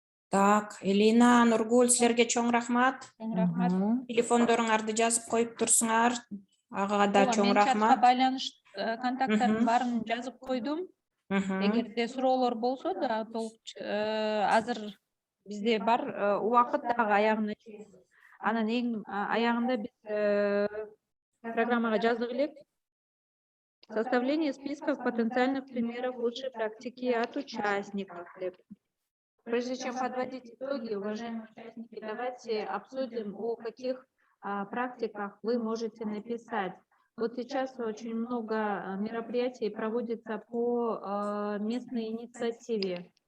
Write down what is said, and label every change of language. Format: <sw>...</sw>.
<ky>Так, Элина, Нургул, силерге чоң рахмат. Рахмат. Телефондоруңарды жазып коюп турсуңар. Ага да чоң рахмат. Байланыш контакттарын барын жазып койдум. Эгерде суроолор болсо да толук азыр бизде бар убакыт дагы аягына чейин. Анан эң аягында биз программага жаздык элек.</ky> <ru>Составление списков потенциальных примеров лучшей практики от участников. Прежде чем подводить итоги, уважаемые участники, давайте обсудим, о каких практиках вы можете написать. Вот сейчас очень много мероприятий проводится по местной инициативе.</ru>